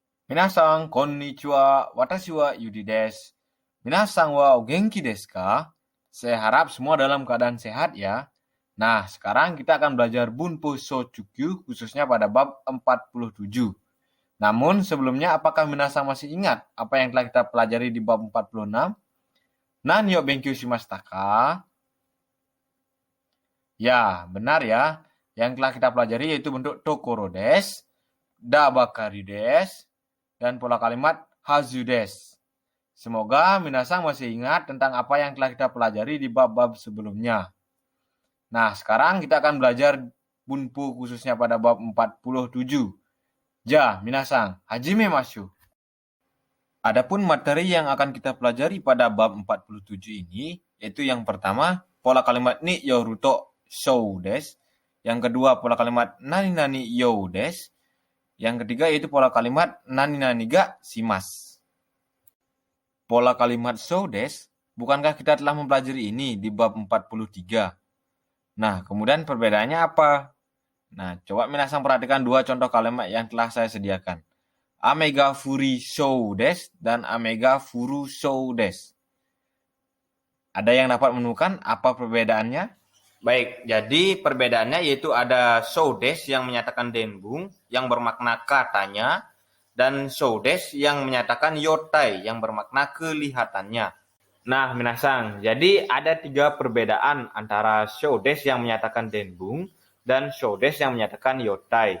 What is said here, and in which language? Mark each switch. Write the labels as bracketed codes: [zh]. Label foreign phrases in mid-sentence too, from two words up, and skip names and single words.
[ja] 皆さん、こんにちは、私はYudiです. 皆さんはお元気ですか? [id] Saya harap semua dalam keadaan sehat ya. Nah, sekarang kita akan belajar [ja] 文法初中級 [id] khususnya pada bab 47. Namun sebelumnya apakah Minasan masih ingat apa yang telah kita pelajari di bab 46? [ja] 何よ勉強しましたか? [id] Ya, benar ya. Yang telah kita pelajari yaitu bentuk [ja] ところです, だばかりです, [id] dan pola kalimat [ja] はずです. [id] Semoga Minasan masih ingat tentang apa yang telah kita pelajari di bab-bab sebelumnya. Nah, sekarang kita akan belajar Bunpo khususnya pada bab 47. [ja] じゃ、皆さん、始めましゅ. [id] Adapun materi yang akan kita pelajari pada bab 47 ini, yaitu yang pertama, pola kalimat [ja] によるとしょうです. [id] Yang kedua, pola kalimat [ja] なになにようです. [id] Yang ketiga yaitu pola kalimat [ja] なになにがします. [id] Pola kalimat [ja] しょうです, [id] bukankah kita telah mempelajari ini di bab 43? Nah, kemudian perbedaannya apa? Nah, coba Minasan perhatikan dua contoh kalimat yang telah saya sediakan. [ja] 雨が降りしょうです [id] dan [ja] 雨が降るしょうです. [id] Ada yang dapat menemukan apa perbedaannya? Baik, jadi perbedaannya yaitu ada [ja] しょうです [id] yang menyatakan denbung, yang bermakna katanya, dan [ja] しょうです [id] yang menyatakan yotai, yang bermakna kelihatannya. Nah, Minasan, jadi ada tiga perbedaan antara [ja] しょうです [id] yang menyatakan denbung dan [ja] しょうです [id] yang menyatakan yotai.